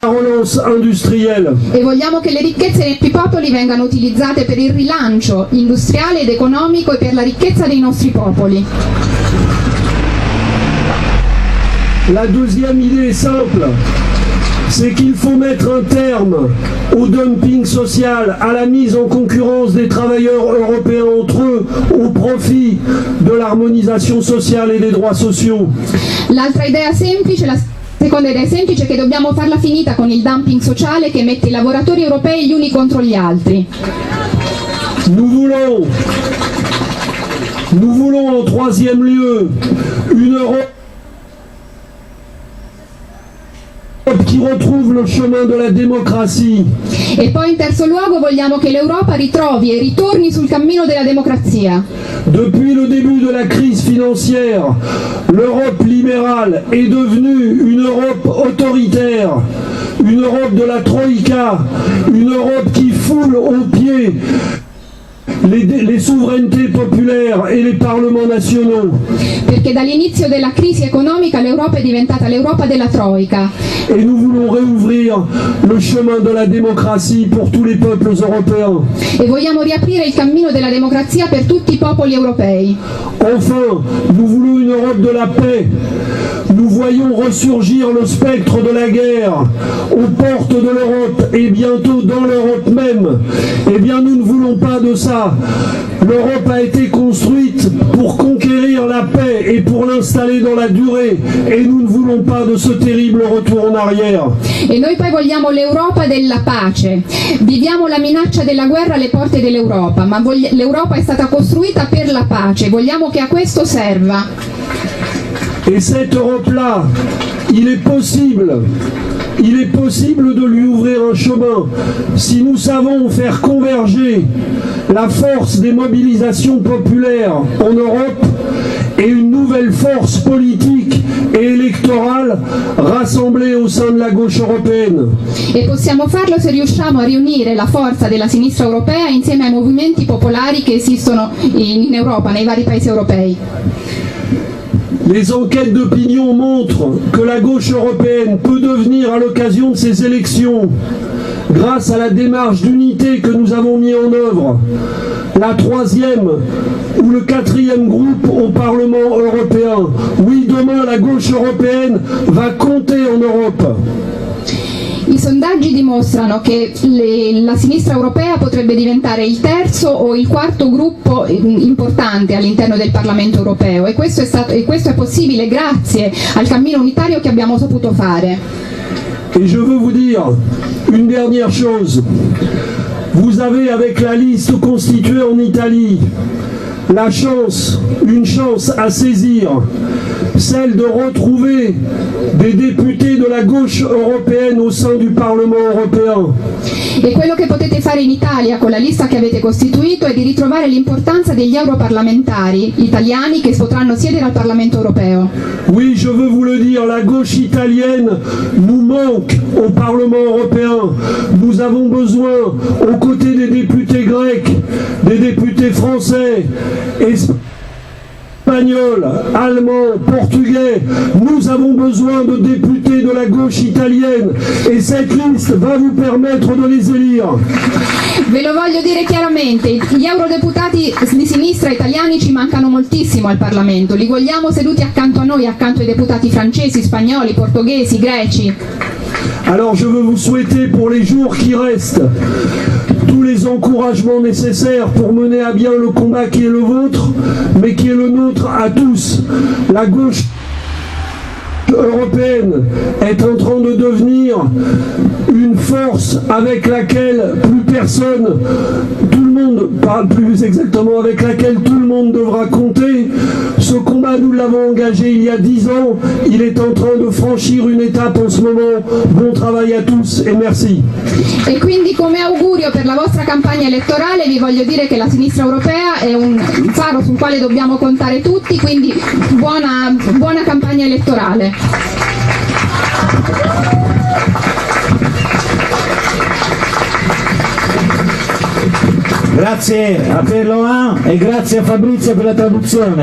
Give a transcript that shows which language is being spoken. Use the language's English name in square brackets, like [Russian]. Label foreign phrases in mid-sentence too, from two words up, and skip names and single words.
[French] relance industrielle. [Italian] E vogliamo che le ricchezze dei nostri popoli vengano utilizzate per il rilancio industriale ed economico e per la ricchezza dei nostri popoli. [French] La deuxième idée est simple, c'est qu'il faut mettre un terme au dumping social, à la mise en concurrence des travailleurs européens entre eux au profit de l'harmonisation sociale et des droits sociaux. [Italian] L'altra idea semplice, la seconda idea semplice è che dobbiamo farla finita con il dumping sociale che mette i lavoratori europei gli uni contro gli altri. [French] Nous voulons en troisième lieu une Europe qui retrouve le chemin de la démocratie. [Italian] E poi in terzo luogo vogliamo che l'Europa ritrovi e ritorni sul cammino della democrazia. [French] Depuis le début de la crise financière, l'Europe libérale est devenue une Europe autoritaire, une Europe de la Troïka, une Europe qui foule aux pieds les souverainetés populaires et les parlements nationaux. [Italian] Perché dall'inizio della crisi economica l'Europa è diventata l'Europa della Troika. [French] Et nous voulons réouvrir le chemin de la démocratie pour tous les peuples européens. [Italian] E vogliamo riaprire il cammino della democrazia per tutti i popoli europei. [French] Enfin, nous voulons une Europe de la paix. Nous voyons ressurgir le spectre de la guerre aux portes de l'Europe et bientôt dans l'Europe même. Eh bien, nous ne voulons pas de ça. L'Europe a été construite pour conquérir la paix et pour l'installer dans la durée. Et nous ne voulons pas de ce terrible retour en arrière. [Italian] E noi poi vogliamo l'Europa della pace. Viviamo la minaccia della guerra alle porte dell'Europa, ma l'Europa è stata costruita per la pace. Vogliamo che a questo serva. [French] Et cette Europe-là, il est possible de lui ouvrir un chemin si nous savons faire converger la force des mobilisations populaires en Europe et une nouvelle force politique et électorale rassemblée au sein de la gauche européenne. [Italian] E possiamo farlo se riusciamo a riunire la forza della sinistra europea insieme ai movimenti popolari che esistono in Europa, nei vari paesi europei. [French] Les enquêtes d'opinion montrent que la gauche européenne peut devenir à l'occasion de ces élections, grâce à la démarche d'unité que nous avons mis en œuvre, la troisième ou le quatrième groupe au Parlement européen. Oui, demain, la gauche européenne va compter en Europe. [Italian] I sondaggi dimostrano che la sinistra europea potrebbe diventare il terzo o il quarto gruppo importante all'interno del Parlamento europeo e questo è possibile grazie al cammino unitario che abbiamo saputo fare. [French] Et je veux vous dire une dernière chose. Vous avez avec la liste constituée en Italie une chance à saisir, celle de retrouver des députés de la gauche européenne au sein du Parlement européen. [Italian] E quello che potete fare in Italia con la lista che avete costituito è di ritrovare l'importanza degli europarlamentari italiani che potranno siedere al Parlamento europeo. [French] Oui, je veux vous le dire, la gauche italienne nous manque au Parlement européen. Nous avons besoin, aux côtés des députés grecs, des députés français, espagnols, allemands, portugais, nous avons besoin de députés de la gauche italienne et cette liste va vous permettre de les élire. [Italian] Ve lo voglio dire chiaramente, gli eurodeputati di sinistra italiani ci mancano moltissimo al Parlamento, li vogliamo seduti accanto a noi, accanto ai deputati francesi, spagnoli, portoghesi, greci. [French] Alors je veux vous souhaiter pour les jours qui restent tous les encouragements nécessaires pour mener à bien le combat qui est le vôtre, mais qui est le nôtre à tous. La gauche européenne est en train de devenir une force avec laquelle plus personne, tout le monde, parle plus exactement, avec laquelle tout le monde devra compter. Ce combat, nous l'avons engagé il y a 10 ans, il est en train de franchir une étape en ce moment. Bon travail à tous et merci. [Italian] E quindi come augurio per la vostra campagna elettorale vi voglio dire che la sinistra europea è un faro sul quale dobbiamo contare tutti, quindi buona campagna elettorale. Grazie a Pierre e grazie a Fabrizio per la traduzione.